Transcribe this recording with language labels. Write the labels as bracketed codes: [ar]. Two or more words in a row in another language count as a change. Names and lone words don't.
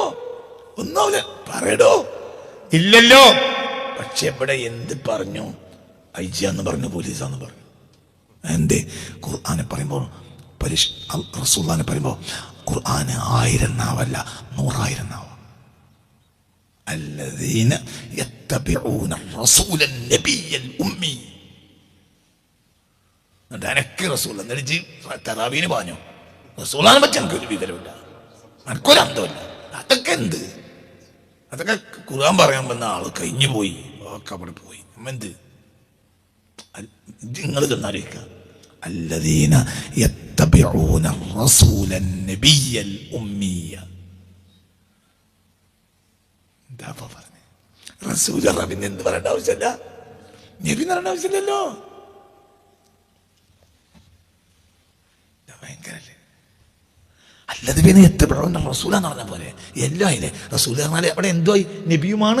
[ml] ഒന്നാവില്ല. പറയടോ. ഇല്ലല്ലോ. പക്ഷെ ഇവിടെ എന്ത് പറഞ്ഞു? IG എന്ന് പറഞ്ഞു, പോലീസാന്ന് പറഞ്ഞു. എന്തേ? ഖുർആനെ പറയുമ്പോൾ റസൂലുള്ളാഹിനെ പറയുമ്പോൾ ഖുർആന് 1000 നാവല്ല 100,000 നാവ. [ar] الذين يتبعون الرسول النبي الأمي. [ml] എനക്ക് റസൂൽ എന്നിട്ട് തറാവീന് പറഞ്ഞു റസൂലിനെ പറ്റി എനിക്കൊരു വിവരമില്ല, എനിക്കൊരു അന്തമില്ല. അതൊക്കെ എന്ത്? അതൊക്കെ ഖുർആൻ പറയാൻ വന്ന ആള് കഴിഞ്ഞു പോയി, ഒക്കെ അവിടെ പോയി. എന്ത് നിങ്ങൾ ചെന്നാലിരിക്കുക. [ar] الذين يتبعون الرسول النبي الأمي. [ml] എന്താ പറഞ്ഞേ? റസൂൽ പിന്നെ എന്ത് പറയേണ്ട ആവശ്യമില്ല, നബി പറയേണ്ട ആവശ്യമില്ലല്ലോ. ഭയങ്കരല്ലേ? അല്ലത് പിന്നെ എത്തപ്പെടുന്ന റസൂലാന്ന് പറഞ്ഞ പോലെ എല്ലാം അതിലെ റസൂൽ പറഞ്ഞാൽ അവിടെ എന്തോ നബിയുമാണ്.